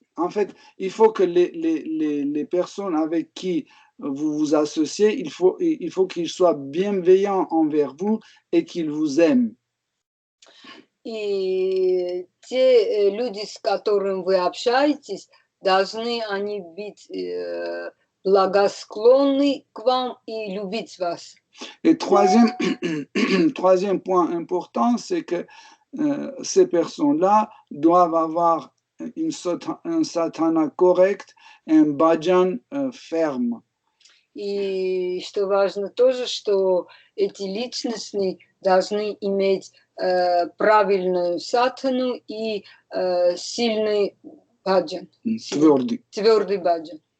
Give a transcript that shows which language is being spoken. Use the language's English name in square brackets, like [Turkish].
[French] En fait, il faut que les personnes avec qui vous vous associez, il faut qu'ils soient bienveillants envers vous et qu'ils vous aiment. [Russian] И те люди, с которыми вы общаетесь, должны они быть благосклонны к вам и любить вас. [French] Et troisième point important, c'est que ces personnes-là doivent avoir un sadhana correct un bhajan ferme. [Russian] И что важно тоже, что эти личности должны иметь правильную садхану и сильный баджан, твердый баджан.